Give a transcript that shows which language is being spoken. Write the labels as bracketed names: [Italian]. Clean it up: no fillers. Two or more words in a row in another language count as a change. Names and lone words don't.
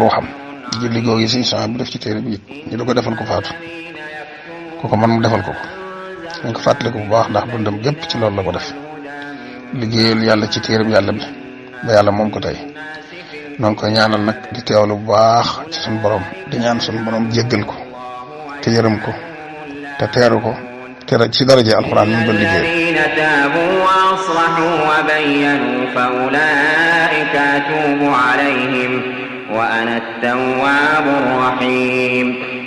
[Wolof] ruuxam julli googu yi suñu sang bi def ci téere bi it ñu da ko defal ko faatu ko man mu defal ko dañ ko fàttaliku bu baax ndax dundam gépp ci loolu la ko def liggéeyal yàlla ci téere bi yàlla bi ba yàlla moom ko tey noonu koy ñaanal nag di teewlu bu baax ci suñu borom di ñaan suñu borom jéggal ko te yërëm ko te teeru ko te ci daraje alxuraan ñu doon liggéey [Arabic] الذين تابوا وأصلحوا وبينوا فأولئك أتوب عليهم وأنا التواب الرحيم.